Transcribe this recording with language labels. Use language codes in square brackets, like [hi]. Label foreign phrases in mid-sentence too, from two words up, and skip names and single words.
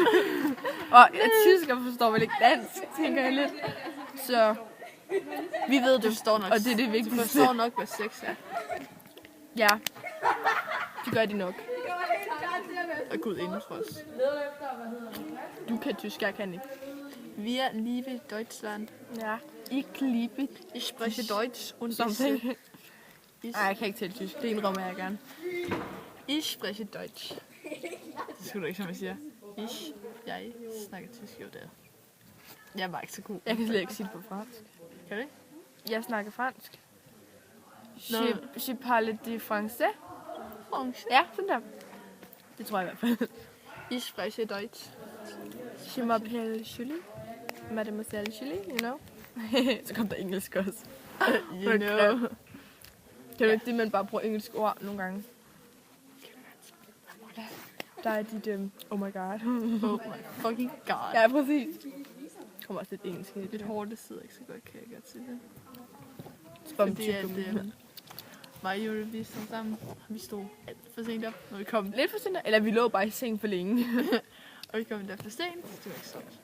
[da] Og tysker forstår vel ikke dansk, tænker jeg lidt. Så Vi ved, du forstår nok. Og det er det Du vigtigste. forstår nok, hvad sex er. ja, det gør de nok. Og Gud inden for os. Du kan tysk, jeg kan ikke. [de] Wir lieben Deutschland. Ja, ich liebe Ich spreche Deutsch und [en] something. [de] ich, [da] Nej, jeg kan ikke tale tysk. Det indrømmer jeg gerne. [de] ich spreche Deutsch. [da] Det skulle du ikke, som jeg siger. Jeg snakker tysk, jo det er. Jeg er bare ikke så god. Jeg kan slet ikke sige det på fransk. Kan du ikke? Jeg snakker fransk. Nå. [fr] Je parle de français. [da] Fransk. Ja, sådan der. Det tror jeg i hvert fald. [de] Ich spreche Deutsch. [fr] Je m'appelle Julie. [en] Mademoiselle Julie, you know. [da] Så kom der engelsk også. [en] You know. [da] Kan du ikke det, man bare bruger engelsk ord nogle gange? Der er dit, [en] oh my god. Oh my fucking god. [da] Ja, præcis. Kommer også lidt engelsk ind. Lidt hårdt, det sidder ikke så godt, kan jeg godt sige det. Spam Fordi at mig og Eurovision sammen, vi stod alt for sent op, når vi kom. Lidt for sent, eller vi lå bare i seng for længe. Og vi kom der for sent, det var ikke stort.